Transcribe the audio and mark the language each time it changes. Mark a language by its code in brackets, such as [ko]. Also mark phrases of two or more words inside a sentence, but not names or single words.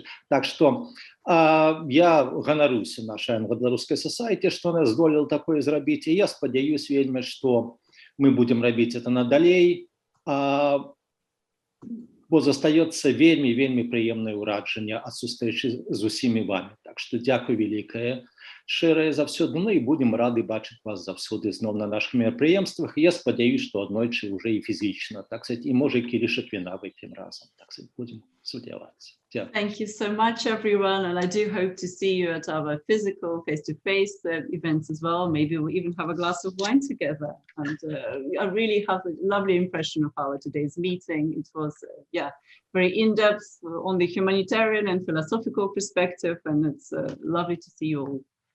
[be] Так што я ганаруся нашай англа-беларускай сасайці, што нас здолела такое зрабіць, і я спадзяюсь вельмі, што мы будзем рабіць это надалей, бо застаецца вельмі прыемнае ўражанне ад сустрэчы з усімі вамі. Так што дзякуй вялікае, шчырае заўсёды, ну і будзем рады бачыць вас заўсёды зноў на нашых мерапрыемствах. Я спадзяюсь, што аднойчы ўжо і фізічна, [ru] так сказать, [be] і можа і кілішак віна вып'ем разам, [ru] так сказать, [be] будзем спадзявацца. [en] Thank you so much, everyone, and I do hope to see you at our physical, face-to-face events as well. Maybe we'll even have a glass of wine together. And I really have a lovely impression of our today's meeting. It was, very in-depth on the humanitarian and philosophical perspective, and it's lovely to see you all.